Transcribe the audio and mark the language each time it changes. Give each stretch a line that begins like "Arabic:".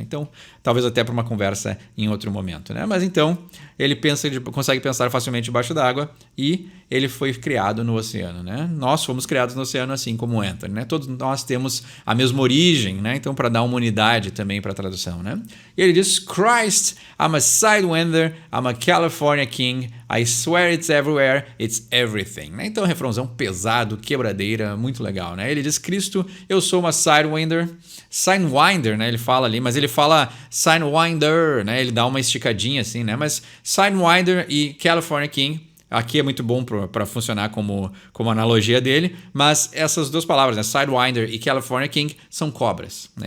Portuguese: Então, talvez até para uma conversa em outro momento, né? Mas então, ele consegue pensar facilmente debaixo d'água e ele foi criado no oceano, né? Nós fomos criados no oceano assim como o Anthony, né? Todos nós temos a mesma origem, né? Então, para dar uma unidade também para a tradução, né? E ele diz:
English: Christ, I'm a sidewinder, I'm a California king, I swear it's everywhere, it's everything, né?
Portuguese: Então, refrãozão pesado, quebradeira, muito legal, né? Ele diz: Cristo, eu sou uma sidewinder, né? Ele fala ali, mas ele fala sidewinder, né? Ele dá uma esticadinha assim, né? Mas sidewinder e California king aqui é muito bom para funcionar como analogia dele, mas essas duas palavras, né, Sidewinder e California King, são cobras, né?